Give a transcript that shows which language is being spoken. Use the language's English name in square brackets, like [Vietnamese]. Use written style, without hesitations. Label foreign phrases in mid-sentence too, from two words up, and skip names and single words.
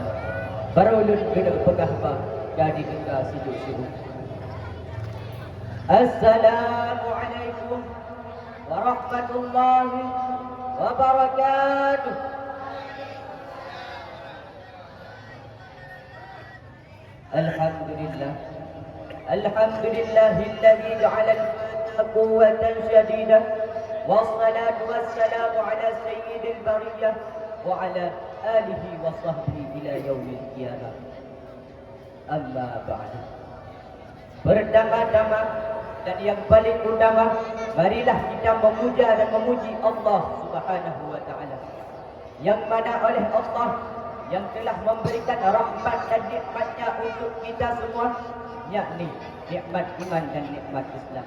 [Indonesian] Barulun gede pegah ba, jadi kita sibuk-sibuk. [Arabic] السلام عليكم ورحمة الله وبركاته. الحمد لله. الحمد لله الذي جعل الفتى قوة شديدة. والصلاة والسلام على سيد البرية وعلى آله وصحبه إلى يوم القيامة. أما بعد. [Indonesian] Pertama-tama dan yang paling utama, marilah kita memuja dan memuji Allah [Arabic] سبحانه وتعالى. [Indonesian] Yang mana oleh Allah yang telah memberikan rahmat dan nikmatnya untuk kita semua, yakni nikmat iman dan nikmat Islam.